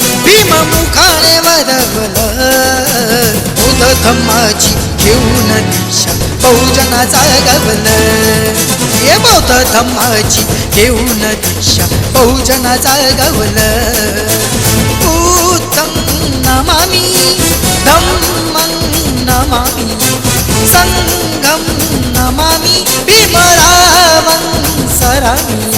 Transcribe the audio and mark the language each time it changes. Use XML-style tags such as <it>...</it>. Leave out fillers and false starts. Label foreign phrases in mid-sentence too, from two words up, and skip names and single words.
<mr>बौद्ध धम्माची घेऊन दीक्षा बहुजना जागवलं हे बौद्ध धम्माची घेऊन दीक्षा बहुजना जागवलं</mr> <pi>बुद्धं नमामि धम्मं नमामि संघं नमामि भीमरावं सरामि</pi>